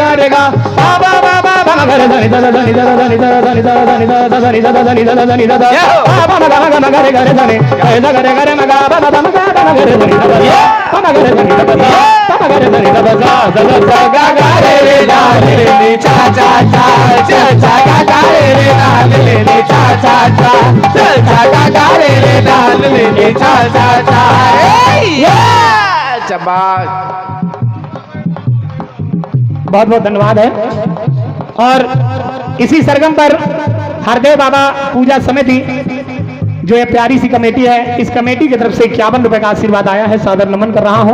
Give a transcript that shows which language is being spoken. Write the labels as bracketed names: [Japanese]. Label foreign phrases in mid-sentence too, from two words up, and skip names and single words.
[Hindi] गा रे गा, बाबा बाबा बाबा गा रे धनी दा धनी दा धनी दा धनी दा धनी दा धनी दा धनी दा धनी दा, बाबा गा गा गा रे गा रे धनी दा गा रे गा रे मगा बाबा बाबा गा गा रे धनी दा, बाबा गा रे धनी दा बाबा गा रे धनी दा बजा सा गा गा रे रे ला रे रे चा चा चा चा चा गा गा रे रे ला रे रे चा चा चा चा चा गा गा रे रे ला रे रे चा चा चा। बहुत बहुत धन्यवाद है। और इसी सरगम पर हरदेव बाबा पूजा समिति जो ये प्यारी सी कमेटी है, इस कमेटी की तरफ से 51 रुपए का आशीर्वाद आया है, सादर नमन कर रहा हूं।